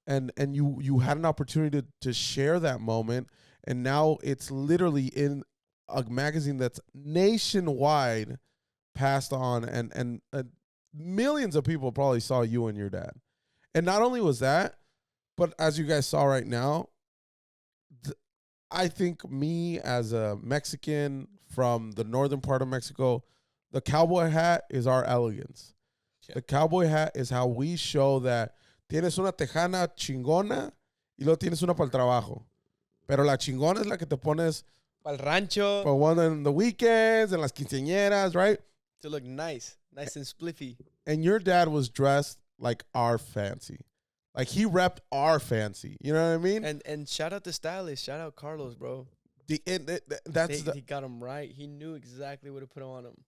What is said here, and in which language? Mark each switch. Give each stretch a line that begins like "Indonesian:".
English: And you had an opportunity to share that moment, and now it's literally in a magazine that's nationwide passed on, and millions of people probably saw you and your dad. And not only was that, but as you guys saw right now, I think me as a Mexican from the northern part of Mexico, the cowboy hat is our elegance. Yeah. The cowboy hat is how we show that
Spanish: tienes una tejana chingona y luego tienes una para el trabajo. Pero la chingona es la que te pones para el rancho.
English: For one on the weekends and
Spanish: las quinceañeras,
English: right? To look nice and spliffy. And your dad was dressed like our fancy. Like, he repped our fancy. You know what I mean? And shout out the stylist. Shout out Carlos, bro. He got him right. He knew exactly what to put on him.